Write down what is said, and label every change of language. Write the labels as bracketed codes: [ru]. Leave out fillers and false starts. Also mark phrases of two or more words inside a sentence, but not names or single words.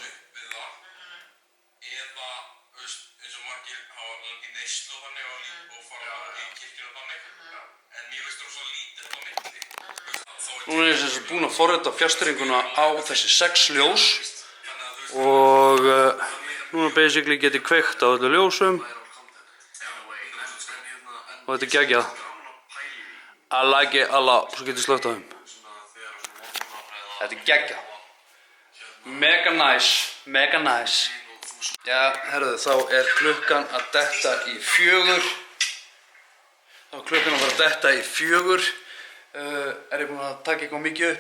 [is] Núna er ég búinn að forrita fjarstýringuna á þessi 6 ljós og núna basically get ég kveikt á öllu ljósum og þetta er geggjað. [en] I like it, [is] svo get ég slögt á þeim. Þetta er geggjað. [en] Mega nice. [is] Já, herðu, þá er klukkan að detta í 4. Er ég búinn að taka eitthvað mikið upp?